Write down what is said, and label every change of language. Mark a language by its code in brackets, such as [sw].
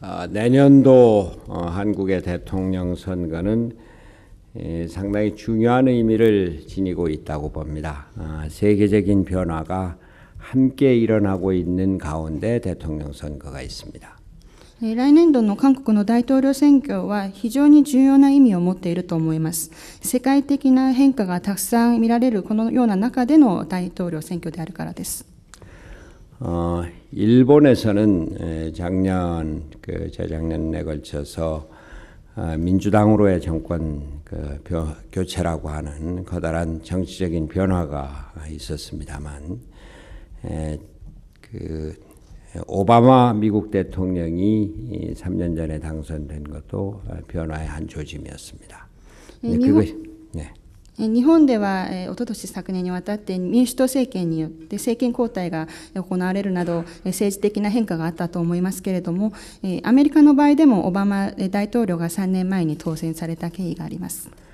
[ko] 내년도 한국의 대통령 선거는 상당히 중요한 의미를 지니고 있다고 봅니다. 세계적인 변화가 함께 일어나고 있는 가운데 대통령 선거가 있습니다. [ja] 来年度の韓国の大統領選挙は非常に重要な意味を持っていると思います。世界的な変化がたくさん見られるこのような中での大統領選挙であるからです。 [ko] 일본에서는 재작년에 걸쳐서 민주당으로의 정권 교체라고 하는 커다란 정치적인 변화가 있었습니다만, 오바마 미국 대통령이 3년 전에 당선된 것도 변화의 한 조짐이었습니다. 네. [ja] 日本では、おととし昨年にわたって民主党政権によって政権交代が行われるなど政治的な変化があったと思いますけれども、アメリカの場合でもオバマ大統領が3年前に当選された経緯があります。